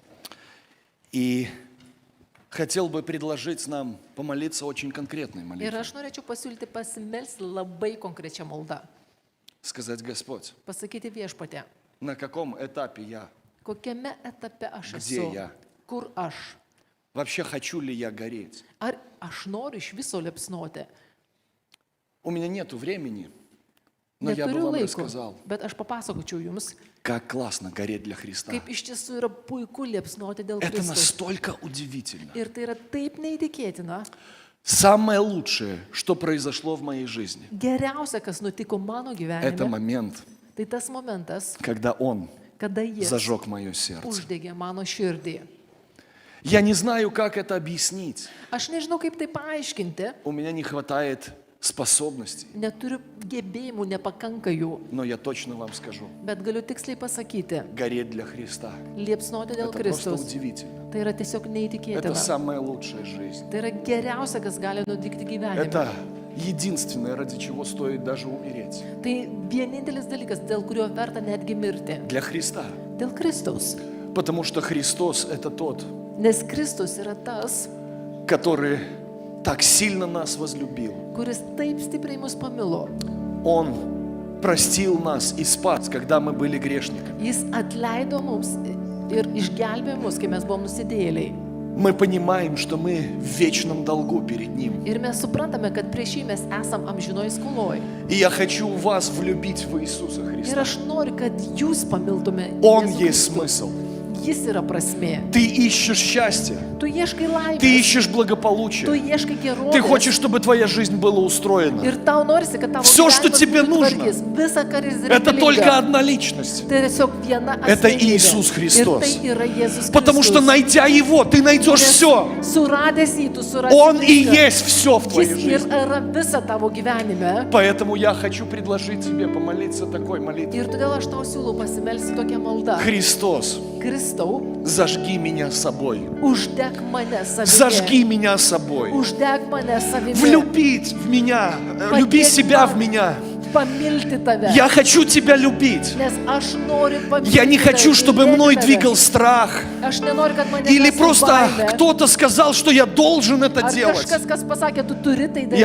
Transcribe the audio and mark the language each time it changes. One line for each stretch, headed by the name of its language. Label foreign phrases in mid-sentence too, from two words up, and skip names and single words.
Russian: И хотел бы предложить нам помолиться очень конкретной
Lithuanian: Ir
Russian: молитвой.
Lithuanian: aš norėčiau pasiūlyti pasimelsti labai konkrečią maldą.
Russian: Сказать: Господь,
Lithuanian: Pasakyti viešpatė,
Russian: на каком этапе я?
Lithuanian: kokiame etape aš
Russian: Где
Lithuanian: esu,
Russian: я?
Lithuanian: kur aš.
Russian: Вообще хочу ли я гореть?
Lithuanian: Ar aš noriu iš viso liepsnoti?
Russian: У меня нету времени, но я бы
Lithuanian: Neturiu
Russian: вам
Lithuanian: laiko,
Russian: рассказал,
Lithuanian: bet aš papasakočiau jums,
Russian: как классно гореть для Христа.
Lithuanian: kaip iš tiesų yra puiku liepsnoti dėl
Russian: Это
Lithuanian: Kristaus.
Russian: настолько удивительно.
Lithuanian: Ir tai yra taip neįtikėtina.
Russian: Самое лучшее, что произошло в моей жизни,
Lithuanian: Geriausia, kas nutiko mano
Russian: это
Lithuanian: gyvenime,
Russian: момент,
Lithuanian: tai tas momentas,
Russian: когда Он
Lithuanian: kada jis
Russian: зажег мое сердце.
Lithuanian: uždegė mano širdį.
Russian: Я не знаю, как это объяснить.
Lithuanian: Aš nežinau, kaip tai paaiškinti,
Russian: У меня не хватает способностей,
Lithuanian: neturiu gebėjimų, nepakanka jų,
Russian: но я точно вам скажу.
Lithuanian: bet galiu tiksliai pasakyti,
Russian: Гореть для Христа.
Lithuanian: liepsnoti dėl
Russian: Это просто
Lithuanian: Kristaus.
Russian: удивительно.
Lithuanian: Tai yra tiesiog
Russian: Это
Lithuanian: neįtikėtina.
Russian: самая лучшая жизнь.
Lithuanian: Tai yra geriausia, kas gali nutikti gyvenime.
Russian: Это единственное, ради чего стоит даже умереть.
Lithuanian: Tai vienintelis dalykas, dėl kurio verta netgi mirti.
Russian: Для Христа.
Lithuanian: Dėl Kristaus.
Russian: Потому что Христос – это тот,
Lithuanian: Nes Kristus yra tas,
Russian: который так сильно нас возлюбил.
Lithuanian: kuris taip stipriai mus pamilo.
Russian: Он простил нас и спас, когда мы были грешниками.
Lithuanian: Jis atleido mums ir išgelbėjo mus, kai mes buvom nusidėjėliai.
Russian: Мы понимаем, что мы в вечном долгу перед Ним.
Lithuanian: Ir mes suprantame, kad prieš jį mes esam amžinoj skoloj.
Russian: И я хочу вас влюбить в Иисуса
Lithuanian: Ir
Russian: Христа.
Lithuanian: aš noriu, kad jūs pamiltume
Russian: Он
Lithuanian: Jėzų
Russian: есть
Lithuanian: Kristų.
Russian: смысл.
Lithuanian: Jis yra prasmė.
Russian: Ты ищешь счастье,
Lithuanian: Tu ieškai laimės.
Russian: ты ищешь
Lithuanian: Tu
Russian: благополучие.
Lithuanian: ieškai gerovės.
Russian: Ты хочешь, чтобы твоя жизнь была устроена.
Lithuanian: Ir tau norisi, kad tavo
Russian: Всё, что
Lithuanian: gyvenimas
Russian: тебе
Lithuanian: būtų
Russian: нужно,
Lithuanian: tvarkys. Visa, ką jis
Russian: Это только
Lithuanian: reikalinga.
Russian: одна личность.
Lithuanian: Tai tiesiog viena
Russian: Это
Lithuanian: asmenybė.
Russian: Иисус Христос.
Lithuanian: Ir tai yra Jėzus
Russian: Потому что,
Lithuanian: Kristus.
Russian: найдя Его, ты найдешь
Lithuanian: Nes
Russian: все.
Lithuanian: Suradęs jį, tu surasi
Russian: Он и
Lithuanian: viską.
Russian: есть все в твоей
Lithuanian: Jis
Russian: жизни.
Lithuanian: yra visa tavo gyvenime.
Russian: Поэтому я хочу предложить тебе помолиться такой молитвой.
Lithuanian: Ir todėl aš tau siūlau pasimelsti tokią maldą.
Russian: Христос,
Lithuanian: Kristau,
Russian: зажги меня собой.
Lithuanian: uždeg mane savimi.
Russian: Зажги меня собой.
Lithuanian: Uždeg mane savimi.
Russian: Влюбить в меня. Люби себя в меня.
Lithuanian: Pamilti tave.
Russian: Я хочу тебя любить.
Lithuanian: Nes aš noriu pamilti
Russian: Я не хочу,
Lithuanian: tave,
Russian: чтобы
Lithuanian: mylėti
Russian: мной
Lithuanian: tave.
Russian: двигал страх.
Lithuanian: Aš nenoriu, kad mane
Russian: Или
Lithuanian: vestų
Russian: просто
Lithuanian: baimė.
Russian: кто-то сказал, что я должен это
Lithuanian: Ar
Russian: делать.
Lithuanian: kažkas, kas pasakė, tu turi tai daryti.